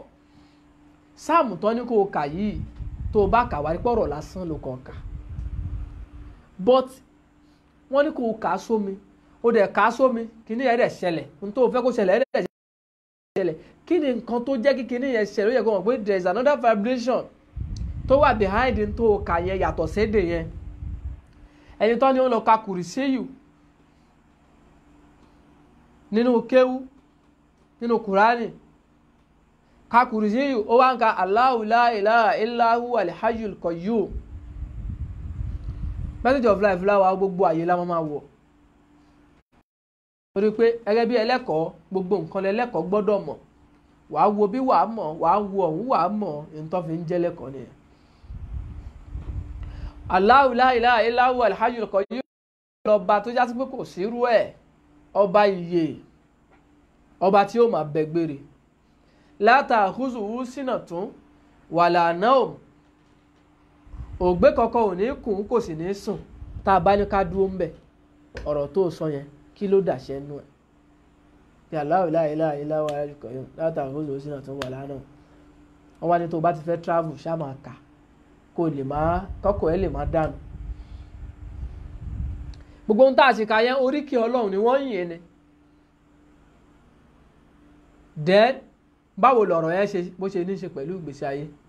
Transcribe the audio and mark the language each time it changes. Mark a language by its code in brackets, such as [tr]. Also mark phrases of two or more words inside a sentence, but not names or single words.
[yo] Psalm tó ní kó kà yìí, tó bá kà wá rí pé ọ̀rọ̀ lásán ló kàn kà. But wọ́n ní kó kà sómi. Ó dẹ̀ kà sómi, kíní yẹn dẹ̀ ṣẹlẹ̀. Ohun tó fẹ́ kó ṣẹlẹ̀ ẹ̀ dẹ̀ ṣẹlẹ̀. Kí ni nǹkan tó jẹ́ kí kíní yẹn ṣẹlẹ̀? Ó yẹ kó mọ̀ pé [en] there is another vibration [yo] tó wà behind n tó kà yẹn yàtọ̀ sédè yẹn. Ẹni tó ní ó lọ ka Kùrìsíyù nínú kéwú, nínú Kùránì, ka Kùrìsíyù, ó wá ń ka [ar] الله لا إله إلا هو الحي القيوم. [en] Message of life [yo] láwa gbogbo àyè la máa wọ̀. Torí pé gẹ́gẹ́ bí ẹlẹ́kọ̀ọ́, gbogbo nǹkan lẹ́lẹ́kọ̀ọ́ gbọ́dọ̀ mọ̀. Wàá wo bí wàá mọ̀, wàá wo ọ̀hún wàá mọ̀, nǹkan fi ń jẹ́ lẹ́kọ̀ọ́ nìyẹn. [ar] الله لا إله إلا هو الحي القيوم. [yo] lọ́ba tó jásí pé kò sírú ẹ̀, ọba ìyè, ọba tí ó máa bẹ gbére. [ar] لا تأخذه سنة ولا نوم, [yo] ògbé kankan ò ní kùn kò sì ní sùn. Tá a bá ní ká dúró ń bẹ̀, ọ̀rọ̀ tó sọ yẹn kí ló dàṣẹ́ nú ẹ̀? [ar] Bí الله لا إله إلا هو الحي القيوم لا تأخذه سنة ولا نوم. [yo] Wọ́n wá ní tó bá ti fẹ́ travel ṣá máa kà kó lè máa kọ́kọ́ ẹ lè máa dànù. Gbogbo ohun tá a ṣe kà yẹn oríkì Ọlọ́run ni wọ́n ń yìn ni. Then báwo lọ̀rọ̀ yẹn ṣe bó ṣe ní ṣe pẹ̀lú ìgbésí ayé?